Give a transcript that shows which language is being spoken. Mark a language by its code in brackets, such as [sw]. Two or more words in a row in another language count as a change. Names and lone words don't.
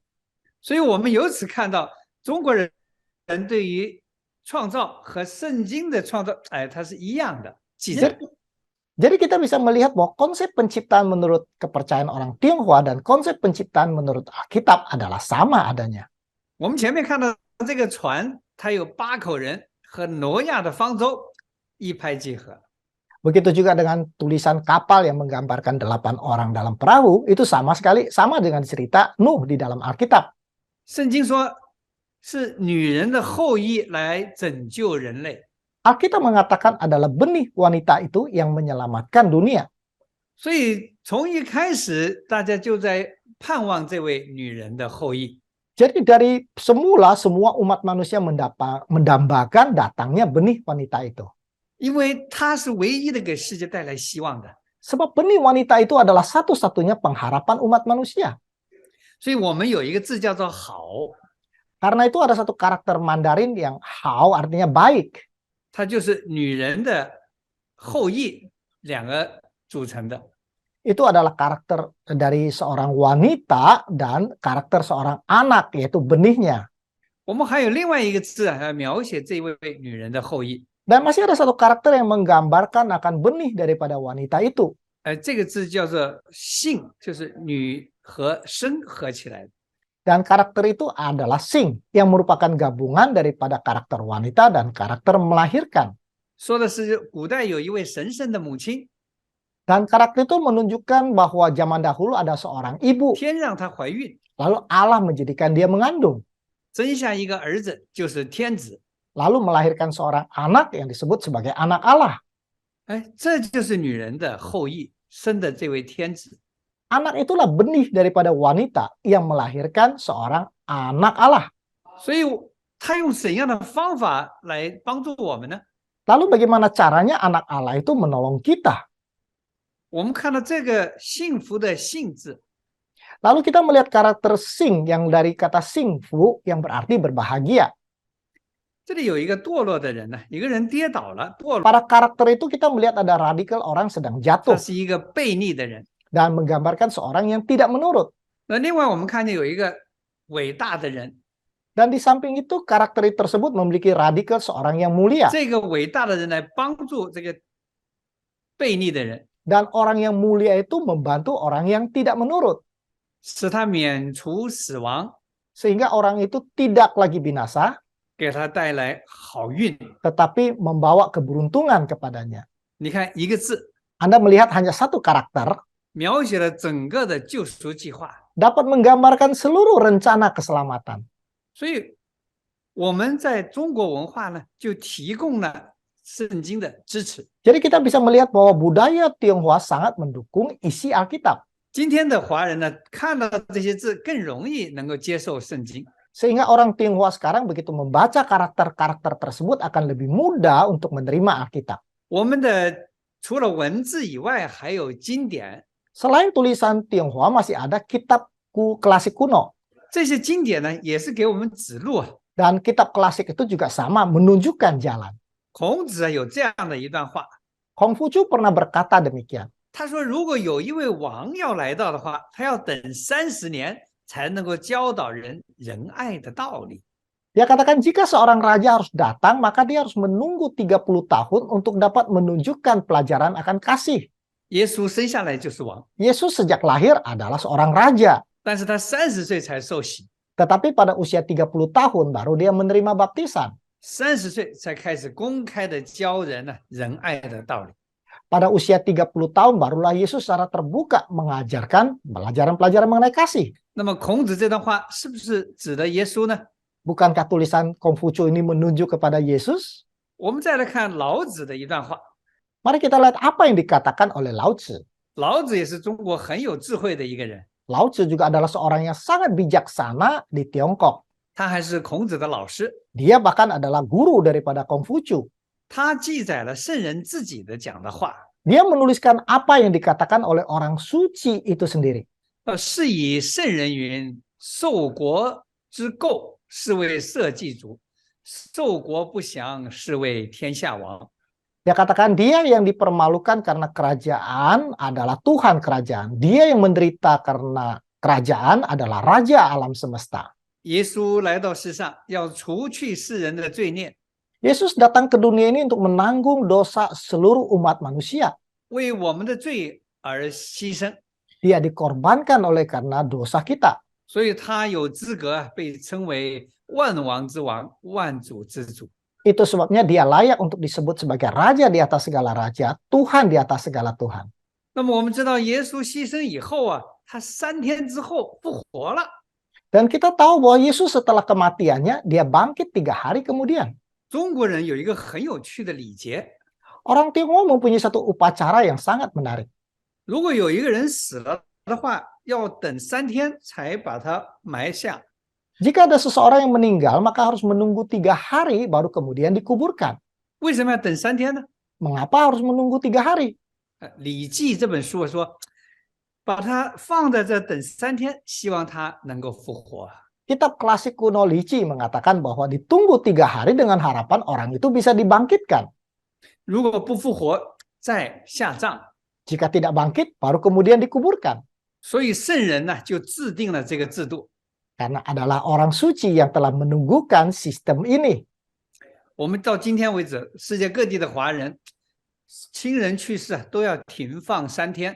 [zh] 所以我们由此看到，中国人对于创造和圣经的创造，哎，它是一样的记载。 [id] Jadi kita bisa melihat bahwa konsep penciptaan menurut kepercayaan orang Tionghoa dan konsep penciptaan menurut Alkitab adalah sama adanya. [zh] 我们前面看到这个船，它有8口人和挪亚的方舟一拍即合。 [id] Begitu juga dengan tulisan kapal yang menggambarkan 8 orang dalam perahu, itu sama dengan cerita Nuh di dalam Alkitab. [zh] 圣经说是女人的后裔来拯救人类， [id] Alkitab mengatakan adalah benih wanita itu yang menyelamatkan dunia. [zh] 所以从一开始大家就在盼望这位女人的后裔。 [id] Jadi dari semula semua umat manusia mendambakan datangnya benih wanita itu. [zh] 因为她是唯一的给世界带来希望的， [id] Sebab benih wanita itu adalah satu-satunya pengharapan umat manusia. [zh] 所以我们有一个字叫做好， [id] Karena itu ada satu karakter Mandarin yang hao artinya baik. [zh] 它就是女人的后裔2个组成的。 [id] Itu adalah karakter dari seorang wanita dan karakter seorang anak, yaitu benihnya. [zh] 我们还有另外一个字啊，描写这位女人的后裔， [id] Dan masih ada satu karakter yang menggambarkan akan benih daripada wanita itu. [zh] 这个字叫做姓，就是女和生合起来的。 [id] Dan karakter itu adalah sing, yang merupakan gabungan daripada karakter wanita dan karakter melahirkan. [zh] 说的是古代有一位神圣的母亲， [id] Dan karakter itu menunjukkan bahwa zaman dahulu ada seorang ibu, [zh] 天让她怀孕， [id] lalu Allah menjadikan dia mengandung, [zh] 生下一个儿子，就是天子。 [id] lalu melahirkan seorang anak yang disebut sebagai anak Allah. [zh] 哎，这就是女人的后裔生的这位天子。 [id] Anak itulah benih daripada wanita yang melahirkan seorang anak Allah. [zh] 所以他用怎样的方法来帮助我们呢？ [id] Lalu bagaimana caranya anak Allah itu menolong kita? [zh] 我们看到这个幸福的幸字， [id] Lalu kita melihat karakter sing yang dari kata singfu yang berarti berbahagia. [zh] 这里有一个堕落的人呢，一个人跌倒了，堕落， [id] Pada karakter itu kita melihat ada radikal orang sedang [zh] 他 [id] jatuh [zh] 是一个悖逆的人。 [id] dan menggambarkan seorang yang tidak menurut. [zh] 那另外我们看见有一个伟大的人， [id] Dan di samping itu karakter tersebut memiliki radikal seorang yang mulia. [zh] 这个伟大的人来帮助这个悖逆的人， [id] Dan orang yang mulia itu membantu orang yang tidak menurut. [zh] 使他免除死亡， [id] Sehingga orang itu tidak lagi binasa, [zh] 给他带来好运。 [id] tetapi membawa keberuntungan kepadanya. [zh] 你看一个字， [id] Anda melihat hanya satu karakter [zh] 描写了整个的救赎计划。 [id] dapat menggambarkan seluruh rencana keselamatan. [zh] 所以我们在中国文化呢，就提供了圣经的支持。 [id] Jadi kita bisa melihat bahwa budaya Tionghoa sangat mendukung isi Alkitab. [zh] 今天的华人呢，看到这些字更容易能够接受圣经。 [id] Sehingga orang Tionghoa sekarang begitu membaca karakter-karakter tersebut akan lebih mudah untuk menerima Alkitab. [zh] 我们的除了文字以外，还有经典。 [id] Selain tulisan Tionghoa masih ada kitab klasik kuno. [zh] 这些经典呢，也是给我们指路啊。 [id] Dan kitab klasik itu juga sama menunjukkan jalan. [zh] 孔子啊有这样的一段话， [id] Kongfucu pernah berkata demikian. [zh] 他说：“如果有一位王要来到的话，他要等30年才能够教导人仁爱的道理。” [id] Dia katakan jika seorang raja harus datang, maka dia harus menunggu 30 tahun untuk dapat menunjukkan pelajaran akan kasih. [zh] 耶稣生下来就是王， [id] Yesus sejak lahir adalah seorang raja. [zh] 但是他30岁才受洗。 [id] Tetapi pada usia 30 tahun baru dia menerima baptisan. [zh] 30 岁才开始公开的教人仁爱的道理。 [id] Pada usia 30 tahun barulah Yesus secara terbuka mengajarkan pelajaran-pelajaran mengenai kasih. [zh] 那么孔子这段话是不是指的耶稣呢？ [id] Bukankah tulisan Kongfucu ini menunjuk kepada Yesus? [zh] 我们再来看老子的一段话。 [id] Mari kita lihat apa yang dikatakan oleh Lao Tzu. [zh] 老子也是中国很有智慧的一个人， [id] Lao Tzu juga adalah seorang yang sangat bijaksana di Tiongkok. [zh] 他还是孔子的老师。 [id] Dia bahkan adalah guru daripada Kongfucu. [zh] 他记载了圣人自己的讲的话， [id] Dia menuliskan apa yang dikatakan oleh orang suci itu sendiri. [zh] 是以圣人云：“受国之垢，是为社稷主；受国不祥，是为天下王。” [id] Dia katakan dia yang dipermalukan karena kerajaan adalah Tuhan kerajaan. Dia yang menderita karena kerajaan adalah Raja alam semesta. [zh] 耶稣来到世上，要除去世人的罪孽， [id] Yesus datang ke dunia ini untuk menanggung dosa seluruh umat manusia. [zh] 为我们的罪而牺牲， [id] Dia dikorbankan oleh karena dosa kita. [zh] 所以他有资格被称为万王之王、万主之主。 [id] Itu sebabnya dia layak untuk disebut sebagai Raja di atas segala raja, Tuhan di atas segala Tuhan. [zh] 那么我们知道，耶稣牺牲以后他3天之后复活了。 [id] Dan kita tahu bahwa Yesus setelah kematiannya, dia bangkit 3 hari kemudian. [zh] 中国人有一个很有趣的礼节， [id] Orang Tionghoa mempunyai satu upacara yang sangat menarik. [zh] 如果有一个人死了的话，要等3天才把他埋下。 [id] Jika ada seseorang yang meninggal, maka harus menunggu 3 hari baru kemudian dikuburkan. [zh] 为什么要等3天呢？ [id] Mengapa harus menunggu 3 hari? [zh] 礼记这本书说，把他放在这等3天，希望他能够复活。 [id] Kitab klasik kuno Lici mengatakan bahwa ditunggu 3 hari dengan harapan orang itu bisa dibangkitkan. [zh] 如果不复活，再下葬。 [id] Jika tidak bangkit, baru kemudian dikuburkan. [zh] 所以圣人就制定了这个制度。 [id] Karena adalah orang suci yang telah menunggukan sistem ini. [zh] 我们到今天为止，世界各地的华人亲人去世都要停放3天。